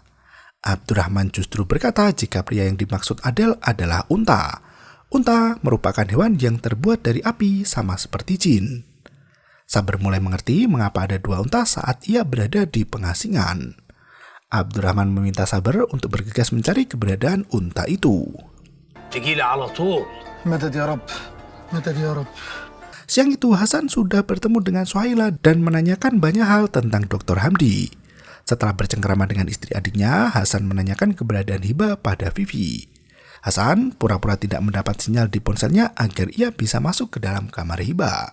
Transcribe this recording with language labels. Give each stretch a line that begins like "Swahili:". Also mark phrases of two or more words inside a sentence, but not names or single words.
Indonesian: Abdurrahman justru berkata jika pria yang dimaksud Adel adalah unta. Unta merupakan hewan yang terbuat dari api sama seperti jin. Sabar mulai mengerti mengapa ada dua unta saat ia berada di pengasingan. Abdurrahman meminta Sabar untuk bergegas mencari keberadaan unta itu.
Arabic: مدد يا رب مدد يا رب.
Indonesian: Siang itu Hasan sudah bertemu dengan Sohaila dan menanyakan banyak hal tentang Dr. Hamdi. Setelah bercengkerama dengan istri adiknya, Hasan menanyakan keberadaan Hiba pada Vivi. Hasan pura-pura tidak mendapat sinyal di ponselnya agar ia bisa masuk ke dalam kamar Hiba.